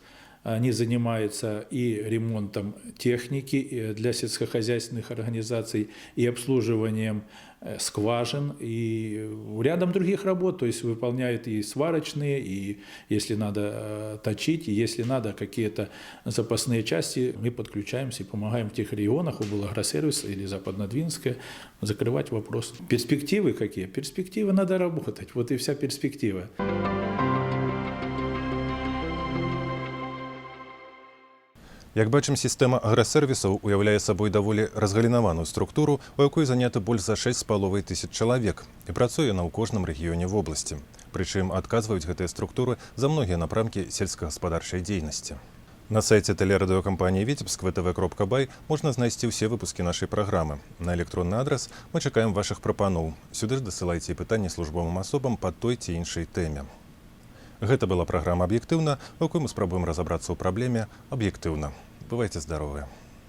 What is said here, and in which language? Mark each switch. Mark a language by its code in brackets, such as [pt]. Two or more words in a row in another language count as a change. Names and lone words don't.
[ru] Они занимаются и ремонтом техники для сельскохозяйственных организаций, и обслуживанием скважин, и рядом других работ, то есть выполняют и сварочные, и если надо точить, и если надо какие-то запасные части, мы подключаемся и помогаем в тех регионах, облгросервис или Западнодвинская, закрывать вопрос. Перспективы какие? Перспективы надо работать, вот и вся перспектива. [be] Як бачым, сістэма аграсервісаў уяўляе сабой даволі разгалінаваную структуру, у якой занята больш за 6,5 тысяч чалавек, і працуе на ў кожным рэгіёне вобласці. Прычым адказваюць гэтыя структуры за многія напрамкі сельскагаспадарчай дзейнасці. На сайце тэлерадыёкампаніі Витебск vtv.by можна знайсці ўсе выпускі нашай праграмы. На электронны адрас мы чакаем вашых прапаноў. Сюды ж дасылайце пытанні службовым асобам па той ці іншай тэме. Гэта была праграма «Аб'ектыўна», у якой мы спрабуем разабрацца ў праблеме аб'ектыўна. Бывайце здаровыя.